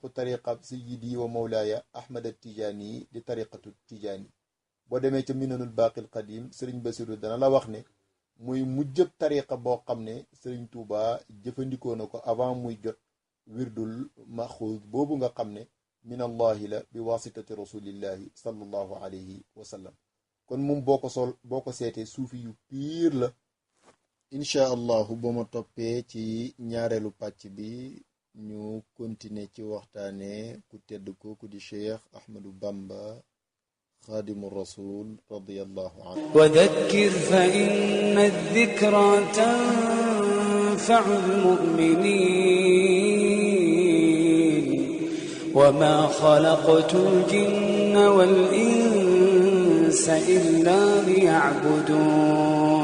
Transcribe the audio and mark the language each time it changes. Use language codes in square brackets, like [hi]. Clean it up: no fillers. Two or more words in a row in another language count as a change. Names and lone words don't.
[ar] طريقة سيدي ومولاي [wo] Ahmad Tijaani di tariqatu Tijaani boo demee ca minanul baqil qadim sëriñ Basiru dana la wax ne muy mujjëb tariqa boo xam ne sëriñ Tuuba jëfandikoo na ko avant muy jot [ar] الورد المأخوذ [wo] boobu nga xam ne [ar] من الله [wo] la [ar] بواسطة رسول الله صلى الله عليه وسلم [wo] kon moom boo ko seetee suufi yu piir la [ar] إن شاء الله [wo] ba ma toppee ci ñaareelu pàcc bi ñu continuer ci waxtaane ku tedd kooku di cheikh Ahmadou Bamba [ar] خادم رسول رضي الله عنه وذكر فإن الذكرى تنفع المؤمنين وما خلقت الجن والإنس إلا ليعبدون